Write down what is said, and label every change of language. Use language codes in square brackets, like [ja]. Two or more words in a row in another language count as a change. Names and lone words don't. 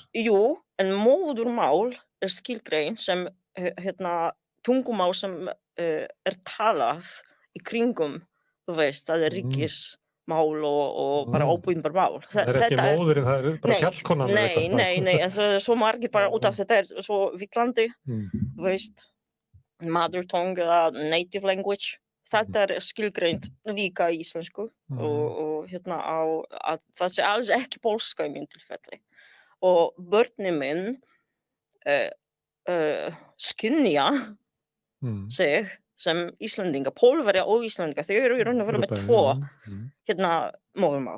[is] Jú, en móðurmál skilgrein sem tungumál sem talað í kringum, þú veist, það ríkismál og bara óbúinbar mál. Það ekki móðurinn, það bara hjallkonan. Nei, en það svo margir bara út af þetta svo villandi, þú veist, [en] mother tongue eða native language. [is] Þetta skilgreint líka í íslensku og að það alls ekki pólska í mínu tilfelli. Og börnin minn skynja sig sem Íslendinga, Pólverja og Íslendinga, þau eru í raun og veru með tvo móðurmál.